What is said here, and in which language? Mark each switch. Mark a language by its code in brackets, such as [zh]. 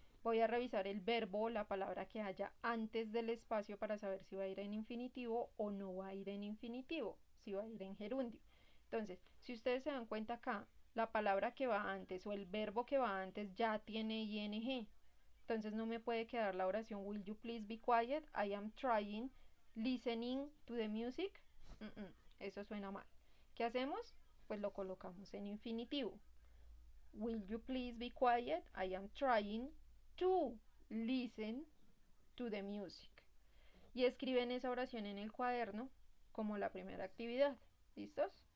[es] Voy a revisar el verbo o la palabra que haya antes del espacio para saber si va a ir en infinitivo o no va a ir en infinitivo, si va a ir en gerundio. Entonces, si ustedes se dan cuenta acá, la palabra que va antes o el verbo que va antes ya tiene ing. Entonces no me puede quedar la oración [en] Will you please be quiet? I am trying, listening to the music. [es] Eso suena mal. ¿Qué hacemos? Pues lo colocamos en infinitivo. [en] Will you please be quiet? I am trying to listen to the music. [es] Y escriben esa oración en el cuaderno como la primera actividad. ¿Listos?